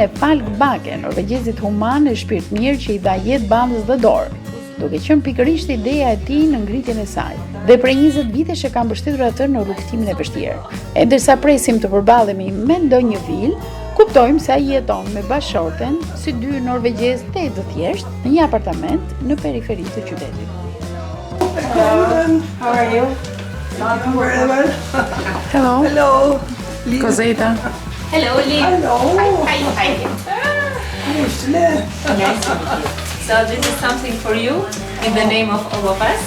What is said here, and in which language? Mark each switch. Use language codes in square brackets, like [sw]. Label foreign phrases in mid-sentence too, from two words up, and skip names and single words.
[sq] e Falk Bake, norvegjezit human e shpirt mirë që i dha jetë bandës dhe dorë, duke qenë pikërisht ideja e tij në ngritjen e saj. Dhe prej 20 vitesh e ka mbështetur atë në rrugtimin e vështirë. E ndërsa presim të përballemi me ndonjë vilë, kuptojmë se ai jeton me bashorten, si dy norvegjezë të thjeshtë, në një apartament në periferi të qytetit. [en] How are you? Very well. Hello. Hello. Coseta. Hello, Lee. Hello. Hi. Nice to meet you. So this is something for you in the name of all of us.